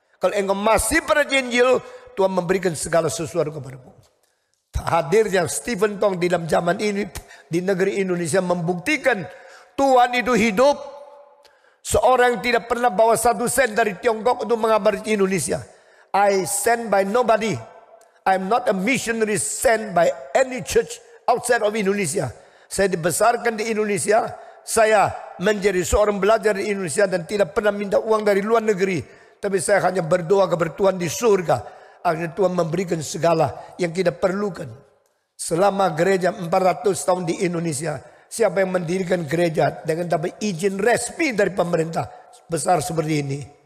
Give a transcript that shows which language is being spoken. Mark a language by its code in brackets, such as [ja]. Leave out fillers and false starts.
[id] Kalau engkau masih percaya Injil, Tuhan memberikan segala sesuatu kepadamu. Hadirnya Stephen Tong di dalam zaman ini di negeri Indonesia membuktikan Tuhan itu hidup. Seorang yang tidak pernah bawa 1 sen dari Tiongkok untuk mengabari Indonesia. [en] I sent by nobody. I'm not a missionary sent by any church outside of Indonesia. [id] Saya dibesarkan di Indonesia. Saya menjadi seorang belajar di Indonesia dan tidak pernah minta uang dari luar negeri. Tapi saya hanya berdoa kepada Tuhan di surga. Akhirnya Tuhan memberikan segala yang kita perlukan. Selama gereja 400 tahun di Indonesia. Siapa yang mendirikan gereja dengan dapat izin resmi dari pemerintah besar seperti ini?